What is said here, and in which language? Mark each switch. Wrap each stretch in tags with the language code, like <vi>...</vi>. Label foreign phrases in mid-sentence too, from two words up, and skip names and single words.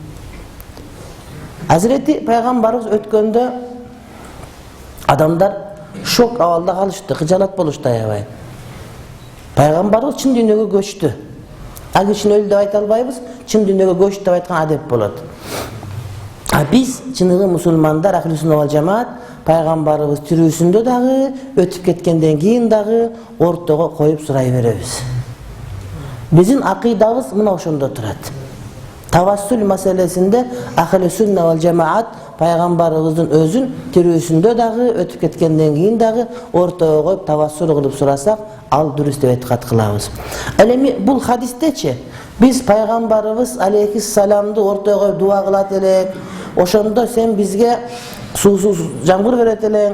<ky>Азирети пайгамбарыбыз өткөндө адамдар шок абалда калышты, кыжалат болушту аябай. Пайгамбарыбыз чын дүйнөгө көчтү. Ал кишини өлдү деп айта албайбыз, чын дүйнөгө көчтү деп айткан адеп болот. Биз чыныгы мусулмандар,</ky> <ar>أهل السنة والجماعة,</ar> <ky>пайгамбарыбыз тирүүсүндө дагы, өтүп кеткенден кийин дагы ортого коюп сурай беребиз. Биздин акыйдабыз мына ошондо турат. Тавассул маселесинде</ky> <ar>أهل السنة والجماعة</ar> <ky>пайгамбарыбыздын өзүн тирүүсүндө дагы, өтүп кеткенден кийин дагы ортого коюп тавассул кылып сурасак, ал дурус деп этикад кылабыз. Ал эми бул хадистечи биз пайгамбарыбыз алейхиссаламды ортого коюп дуа кылат элек, ошондо сен бизге суусуз жамгыр берет элең.</ky>